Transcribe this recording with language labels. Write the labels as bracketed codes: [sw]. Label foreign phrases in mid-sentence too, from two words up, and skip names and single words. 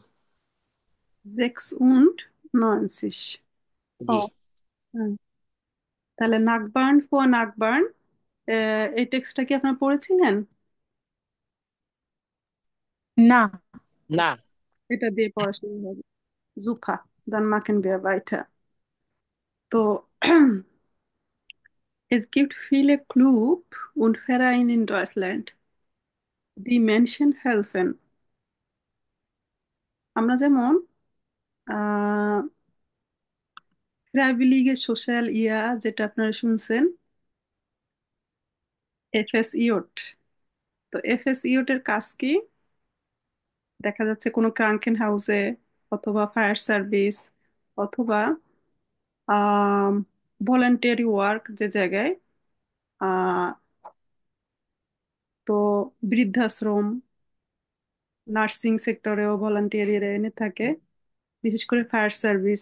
[de] sechs und neunzig. ও, [bn] জি। হ্যাঁ। তাহলে নাকবার্ন ফোর নাকবার্ন, এই টেক্সটটা কি আপনারা পড়েছিলেন? না। না। এটা দিয়ে পড়াশোনা হবে। জুফা, [de] dann machen wir weiter. তো es gibt viele Club und Vereine in Deutschland, die Menschen helfen. [bn] আমরা যেমন আহ ফ্রাইবিলিগে সোশ্যাল ইয়া, যেটা আপনারা শুনছেন, এফএস ইয়ট। তো এফএস ইয়টের কাজ কি? দেখা যাচ্ছে কোনো ক্রাঙ্কেন হাউসে, অথবা [en] fire service, [bn] অথবা [en] voluntary work [bn] যে জায়গায়, আহ তো বৃদ্ধাশ্রম, নার্সিং সেক্টরেও ভলান্টিয়ারিরা এনে থাকে, বিশেষ করে [en] fire service.